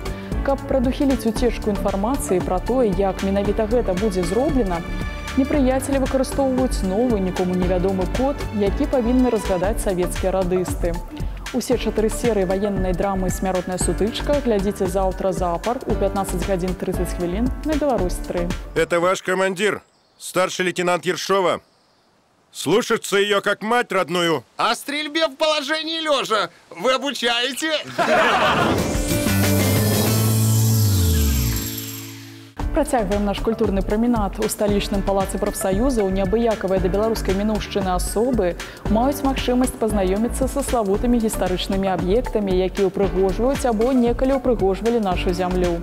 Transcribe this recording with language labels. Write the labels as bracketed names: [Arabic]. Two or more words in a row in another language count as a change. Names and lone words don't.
[Belarusian] Каб прадухіліць уцечку інфармацыі пра тое, як менавіта гэта будзе зроблена, непрыяцелі выкарыстоўваюць новы, нікому невядомы код, які павінны разгадаць савецкія радысты. Усе 4 серыі ваеннай драмы «Смяротная сутычка» глядзіце заўтра запар у 15 гадзін 30 хвілін на «Беларусь-3». [Russian] Это ваш командир, старший лейтенант Ершова. Слушаться ее как мать родную. А стрельбе в положении лежа вы обучаете? [Belarusian] Працягваем наш культурны прамінат. У сталічным палацы прафсаюзаў неабыякавыя да беларускай мінуўшчыны асобы маюць магчымасць пазнаёміцца са славутымі гістарычнымі аб'ектамі, якія ўпрыгожваюць або некалі ўпрыгожвалі нашу зямлю.